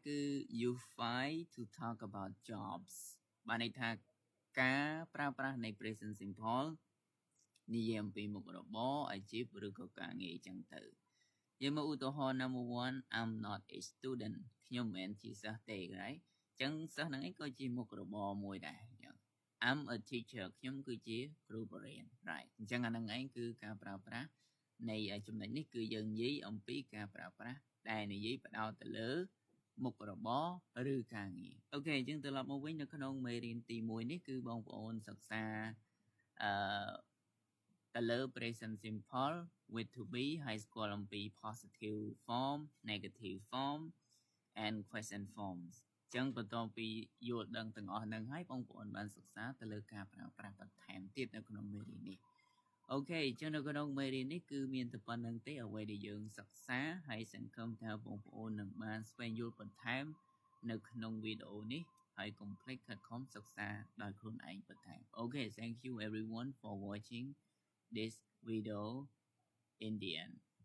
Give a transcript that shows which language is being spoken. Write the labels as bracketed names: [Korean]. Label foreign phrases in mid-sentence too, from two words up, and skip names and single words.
[Khmer] គឺ [English] you find to talk about jobs [Khmer] បានន័យថាការប្រើប្រាស់នៃ [English] present simple [Khmer] និយាយអំពីមុខរបរអាជីពឬក៏ការងារចឹងទៅយើងមកឧទាហរណ៍ [English] number 1 I'm not a student [Khmer] ខ្ញុំមិនមែនជាសិស្សទេ right អញ្ចឹងសិស្សហ្នឹងឯងក៏ជាមុខរបរមួយដែរអញ្ចឹង [English] I'm a teacher [Khmer] ខ្ញុំគឺជាគ្រូបរិញ្ញាបត្រ right អញ្ចឹងអាហ្នឹងឯងគឺការប្រើប្រាស់នៃចំណុចនេះគឺយើងនិយាយអំពីការប្រើប្រាស់ដែលនិយាយផ្ដោតទៅលើមុខរបរឬការងារអូខេអញ្ចឹងត្រឡប់មកវិញនៅក្នុងមេរៀនទី1នេះគឺបងប្អូនសិក្សា ទៅលើ [English] present simple with to be [Khmer] ហើយស្គាល់អំពី [English] positive form negative form and question forms [Khmer] អញ្ចឹងបន្ទាប់ពីយល់ដឹងទាំងអស់ ហ្នឹងហើយបងប្អូនបានសិក្សាទៅលើការប្រើប្រាស់បន្ថែមទៀតនៅក្នុងមេរៀននេះអូខេអញ្ចឹងនៅក្នុងមេរៀននេះគឺមានតែប៉ុណ្្នឹងទេអ្វីដែលយើងសិក្សាហើយសង្ឃឹមថាបងប្អូននឹងបានស្វែងយល់បន្ថែមនៅក្នុងវីដេអូនេះហើយកុំភ្លេចខិតខំសិក្សាដោយខ្លួនឯងបន្ថែមអូខេ [English] thank you everyone for watching this video in the end